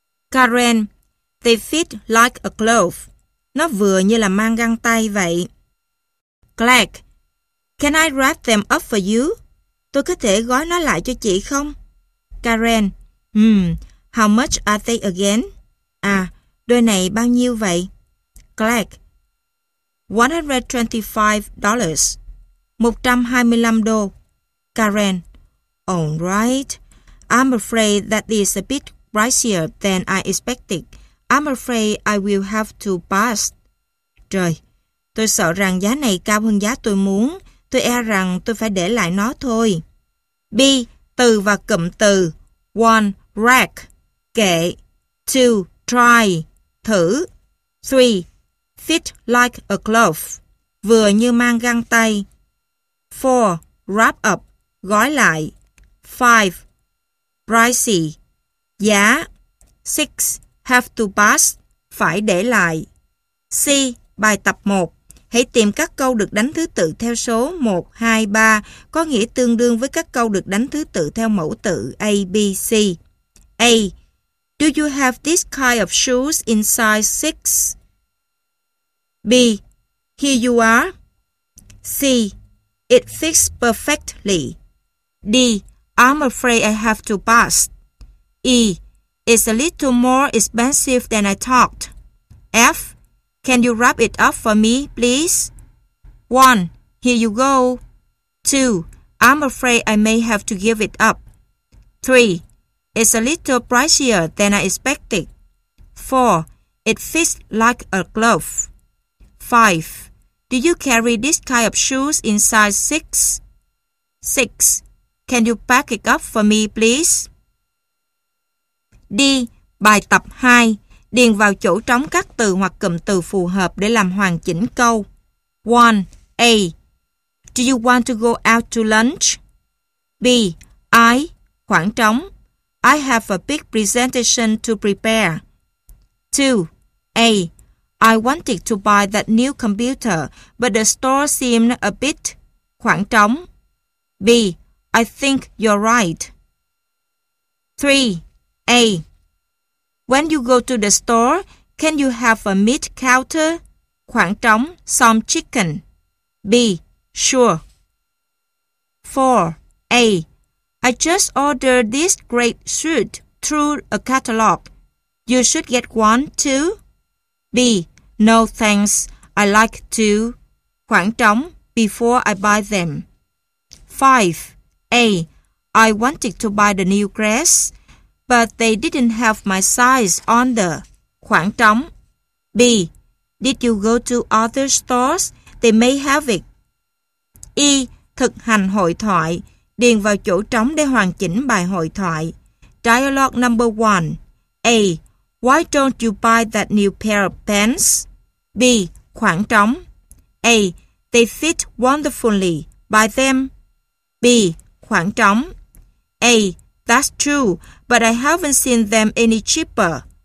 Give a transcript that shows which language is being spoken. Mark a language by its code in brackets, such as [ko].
[en] Karen, they fit like a glove. [vi] Nó vừa như là mang găng tay vậy. [en] Clark, can I wrap them up for you? [vi] Tôi có thể gói nó lại cho chị không? [en] Karen, how much are they again? [vi] À, đôi này bao nhiêu vậy? [en] Clark, $125. $125. Karen, all right. I'm afraid that is a bit pricier than I expected. I'm afraid I will have to pass. [vi] Trời, tôi sợ rằng giá này cao hơn giá tôi muốn. Tôi e rằng tôi phải để lại nó thôi. B. Từ và cụm từ. 1. Rack. Kệ. 2. Try. Thử. 3. [en] Fit like a glove. [vi] Vừa như mang găng tay. 4. [en] Wrap up. [vi] Gói lại. 5. Pricey. Giá. 6. [en] Have to pass. [vi] Phải để lại. C. Bài tập 1. Hãy tìm các câu được đánh thứ tự theo số 1, 2, 3 có nghĩa tương đương với các câu được đánh thứ tự theo mẫu tự A, B, C. [en] A. Do you have this kind of shoes in size 6? B. Here you are. C. It fits perfectly. D. I'm afraid I have to pass. E. It's a little more expensive than I thought. F. Can you wrap it up for me, please? 1. Here you go. 2. I'm afraid I may have to give it up. 3. It's a little pricier than I expected. 4. It fits like a glove. 5. Do you carry this kind of shoes in size 6? 6. Can you pack it up for me, please? [vi] D. Bài tập 2. Điền vào chỗ trống các từ hoặc cụm từ phù hợp để làm hoàn chỉnh câu. [en] 1. A. Do you want to go out to lunch? [vi] B. I. Khoảng trống. [en] I have a big presentation to prepare. 2. A. I wanted to buy that new computer, but the store seemed a bit. [vi] Khoảng trống. [en] B. I think you're right. 3. A. When you go to the store, can you have a meat counter? [vi] Khoảng trống, [en] some chicken. B. Sure. 4. A. I just ordered this great suit through a catalog. You should get one too. B. No thanks, I like to. [vi] Khoảng trống, [en] before I buy them. 5. A. I wanted to buy the new dress, but they didn't have my size on the. [vi] Khoảng trống. [en] B. Did you go to other stores? They may have it. E. [vi] Thực hành hội thoại. Điền vào chỗ trống để hoàn chỉnh bài hội thoại. [en] Dialogue number 1. A. Why don't you buy that new pair of pants? B. [vi] Khoảng trống. [en] A. They fit wonderfully. Buy them. B. Khoảng trống. A. That's true, but I haven't seen them any cheaper.